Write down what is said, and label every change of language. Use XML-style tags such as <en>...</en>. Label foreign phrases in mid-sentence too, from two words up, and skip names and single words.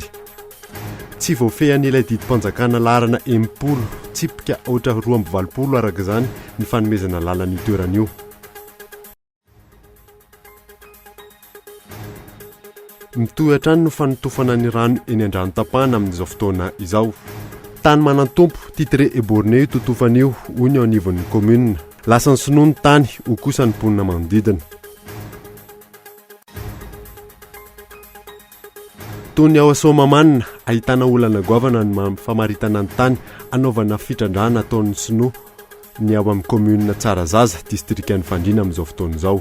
<mg>Tsy voafehan'ilay didim-panjakana laharana 80 tsipika ohatra 220 araka izany ny fanomezana lalana io toerana io. Mitohatra ny fanotofana ny rano eny an-drano-tapahana amin'izao fotoana izao. Tany manan-tompo</mg> <fr>titré et borné</fr> <mg>totofan'io hoy ny ao anivon'ny commune. Lasa ny sinoa ny tany ho kosa ny mponina manodidina. Toy ny ao Soamamanina ahitana olana goavana ny famaritana ny tany anaovana fitrandrana ataon'ny sinoa ny ao amin'ny commune Tsarazaza distrikan'ny Fandriana amin'izao fotoana izao.</mg>